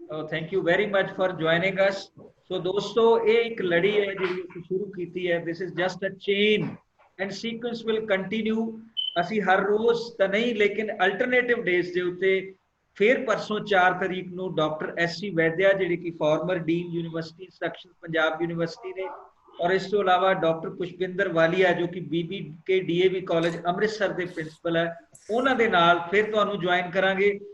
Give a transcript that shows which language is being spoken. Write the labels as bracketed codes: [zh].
[en] Thank you very much for joining us. [hi] So दोस्तों, ये एक लड़ी है जो शुरू की थी है. [en] This is just a chain and sequence will continue. [pa] ਅਸੀਂ ਹਰ ਰੋਜ਼ ਤਾਂ ਨਹੀਂ, ਲੇਕਿਨ ਅਲਟਰਨੇਟਿਵ ਡੇਜ਼ ਦੇ ਉੱਤੇ ਫਿਰ ਪਰਸੋਂ 4 ਤਰੀਕ ਨੂੰ ਡਾਕਟਰ SC ਵੈਦਿਆ ਜਿਹੜੇ ਕਿ farmer dean university instruction Punjab university ਨੇ, ਔਰ ਇਸ ਤੋਂ ਇਲਾਵਾ ਡਾਕਟਰ ਪੁਸ਼ਪਿੰਦਰ ਵਾਲੀਆ ਜੋ ਕਿ BBK DAV ਕਾਲਜ ਅੰਮ੍ਰਿਤਸਰ ਦੇ ਪ੍ਰਿੰਸੀਪਲ ਹੈ, ਉਹਨਾਂ ਦੇ ਨਾਲ ਫਿਰ ਤੁਹਾਨੂੰ ਜੁਆਇਨ ਕਰਾਂਗੇ।